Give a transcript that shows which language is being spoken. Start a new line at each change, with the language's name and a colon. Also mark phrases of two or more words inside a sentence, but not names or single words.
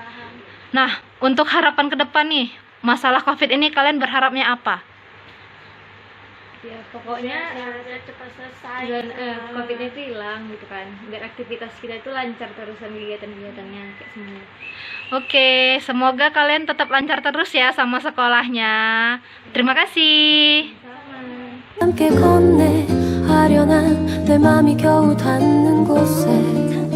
Indonesian: Nah, untuk harapan ke depan nih, masalah COVID ini kalian berharapnya apa? Ya pokoknya cepat selesai. dan COVID-nya itu hilang gitu kan, biar aktivitas kita itu lancar terusan kegiatan-kegiatannya kayak semuanya. Oke, semoga kalian tetap lancar terus ya sama sekolahnya. Terima kasih.
Korean: 함께 건네 아련한 내 맘이 겨우 닿는 곳에